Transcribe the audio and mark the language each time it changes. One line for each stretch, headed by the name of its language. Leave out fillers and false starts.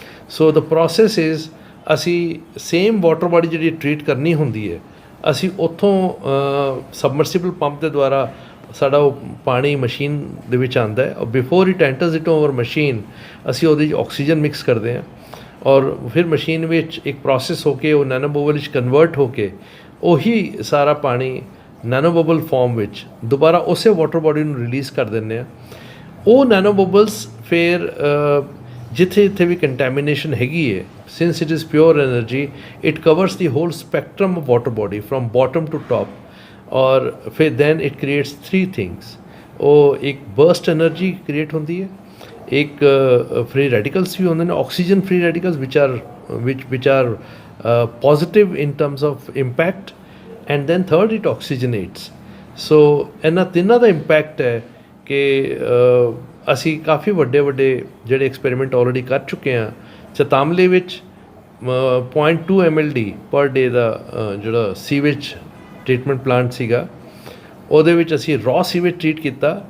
English: so the process is,
Punjabi: ਅਸੀਂ same water body ਜਿਹੜੀ treat ਕਰਨੀ ਹੁੰਦੀ ਹੈ, ਅਸੀਂ ਉੱਥੋਂ ਸਬਮਰਸੀਬਲ ਪੰਪ ਦੇ ਦੁਆਰਾ ਸਾਡਾ ਉਹ ਪਾਣੀ ਮਸ਼ੀਨ ਦੇ ਵਿੱਚ ਆਉਂਦਾ ਹੈ, ਔਰ
English: before it enters it over machine
Punjabi: ਅਸੀਂ ਉਹਦੇ 'ਚ ਆਕਸੀਜਨ ਮਿਕਸ ਕਰਦੇ ਹਾਂ, ਔਰ ਫਿਰ ਮਸ਼ੀਨ ਵਿੱਚ ਇੱਕ ਪ੍ਰੋਸੈਸ ਹੋ ਕੇ ਉਹ ਨੈਨੋ ਬਬਲ ਵਿੱਚ ਕਨਵਰਟ ਹੋ ਕੇ ਉਹੀ ਸਾਰਾ ਪਾਣੀ ਨੈਨੋ ਬਬਲ ਫਾਰਮ ਵਿੱਚ ਦੁਬਾਰਾ ਉਸੇ ਵਾਟਰ ਬਾਡੀ ਨੂੰ ਰਿਲੀਜ਼ ਕਰ ਦਿੰਦੇ ਹਾਂ। ਉਹ ਨੈਨੋ ਬਬਲਸ ਫਿਰ ਜਿੱਥੇ ਜਿੱਥੇ ਵੀ ਕੰਟੈਮੀਨੇਸ਼ਨ ਹੈਗੀ ਹੈ,
English: since it is pure energy, it covers the whole spectrum of water body from bottom to top.
Hindi: और फिर
English: then it creates three things.
Punjabi: ਉਹ ਇੱਕ burst energy create ਹੁੰਦੀ ਹੈ,
Hindi: एक free radicals भी होंगे ने,
English: oxygen free radicals which are positive in terms of impact, and then third it oxygenates. So
Punjabi: ਇਹਨਾਂ ਤਿੰਨਾਂ ਦਾ ਇਮਪੈਕਟ ਹੈ ਕਿ ਅਸੀਂ ਕਾਫੀ ਵੱਡੇ ਜਿਹੜੇ ਐਕਸਪੈਰੀਮੈਂਟ ਆਲਰੇਡੀ ਕਰ ਚੁੱਕੇ ਹਾਂ। ਚਤਾਮਲੇ ਵਿੱਚ 0.2 mld ਪਰ ਡੇ ਦਾ ਜਿਹੜਾ ਸੀਵੇਜ ਟ੍ਰੀਟਮੈਂਟ ਪਲਾਂਟ ਸੀਗਾ, ਉਹਦੇ ਵਿੱਚ ਅਸੀਂ ਰॉ ਸੀਵੇਜ ਟ੍ਰੀਟ ਕੀਤਾ।